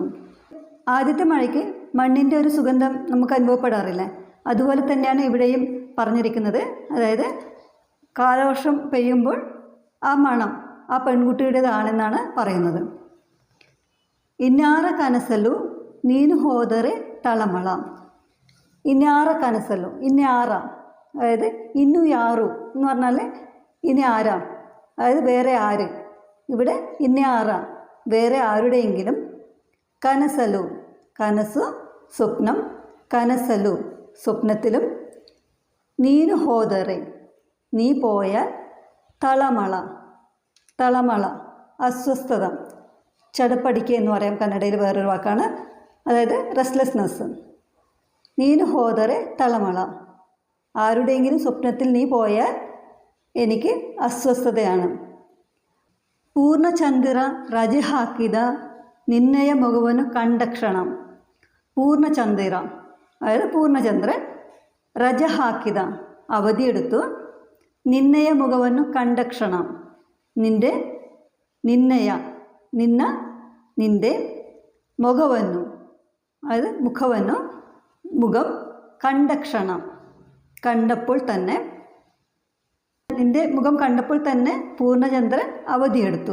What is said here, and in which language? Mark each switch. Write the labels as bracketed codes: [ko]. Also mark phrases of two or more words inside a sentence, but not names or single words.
[ml] ആദ്യത്തെ മഴയ്ക്ക് മണ്ണിൻ്റെ ഒരു സുഗന്ധം നമുക്ക് അനുഭവപ്പെടാറില്ല. അതുപോലെ തന്നെയാണ് ഇവിടെയും പറഞ്ഞിരിക്കുന്നത്. അതായത് കാലവർഷം പെയ്യുമ്പോൾ ആ മണം ആ പെൺകുട്ടിയുടേതാണെന്നാണ് പറയുന്നത്. [kn] ಇನ್ಯಾರ ಕನಸಲು ನೀನು ಹೋದರೆ ತಳಮಳ. ಇನ್ಯಾರ ಕನಸಲು, [ml] ഇന്നാറ അതായത് [kn] ಇನ್ನು ಯಾರು [ml] എന്ന് പറഞ്ഞാൽ ഇനി ആരാ, അതായത് വേറെ ആര്. ഇവിടെ ഇന്നാറ വേറെ ആരുടെയെങ്കിലും, [kn] ಕನಸಲು ಕನಸು [ml] സ്വപ്നം, കനസലു സ്വപ്നത്തിലും, [kn] ನೀನು ಹೋದರೆ [ml] നീ പോയാൽ, [kn] ತಳಮಳ ತಳಮಳ [ml] അസ്വസ്ഥത, ചടപ്പടിക്കുക എന്ന് പറയാം കന്നഡയിൽ വേറൊരു വാക്കാണ്, അതായത് റെസ്റ്റ്ലെസ്നെസ്. [kn] ನೀನು ಹೋದರೆ ತಳಮಳ, [ml] ആരുടെയെങ്കിലും സ്വപ്നത്തിൽ നീ പോയാൽ എനിക്ക് അസ്വസ്ഥതയാണ്. [kn] ಪೂರ್ಣಚಂದ್ರ ರಜೆ ಹಾಕಿದ ನಿನ್ನಯ ಮಗುವನ್ನು ಕಂಡಕ್ಷಣ. [ml] പൂർണ്ണചന്ദ്ര അതായത് പൂർണ്ണചന്ദ്രൻ, [kn] ರಜೆ ಹಾಕಿದ [ml] അവധിയെടുത്തു, നിന്നയ [kn] ಮುಖವನ್ನು ಕಂಡಕ್ಷಣ [ml] നിൻ്റെ, [kn] ನಿನ್ನಯ ನಿನ್ನ [ml] നിൻ്റെ, മുഖವನ್ನು അതായത് മുഖವನ್ನು, മുഖം, കണ്ടക്ഷണം കണ്ടപ്പോൾ തന്നെ, നിൻ്റെ മുഖം കണ്ടപ്പോൾ തന്നെ പൂർണ്ണചന്ദ്രൻ അവധിയെടുത്തു.